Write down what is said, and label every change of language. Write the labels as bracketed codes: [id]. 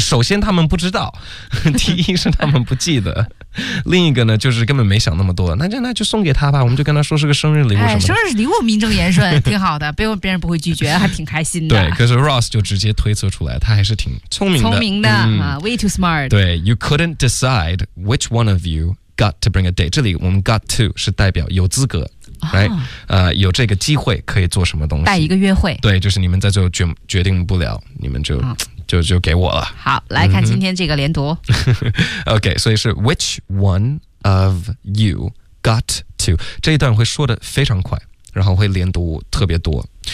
[zh] 首先他们不知道，第一是他们不记得。另一个呢，就是根本没想那么多，那就送给他吧，我们就跟他说是个生日礼物什么的。哎，生日礼物名正言顺，挺好的，别人不会拒绝，还挺开心的。对，可是 Ross 就直接推测出来，他还是挺聪明的 [en] 、way too smart。对 ，You couldn't decide which one of you got to bring a date。 [zh] 这里我们 got to 是代表有资格。 [en] Right? [zh] 有这个机会可以做什么东西，带一个约会。对，就是你们在这决定不了，你们就给我了。好，来看今天这个连读。 OK， 所以是 [en] Which one of you got to， [zh] 这一段会说的非常快，然后会连读特别多。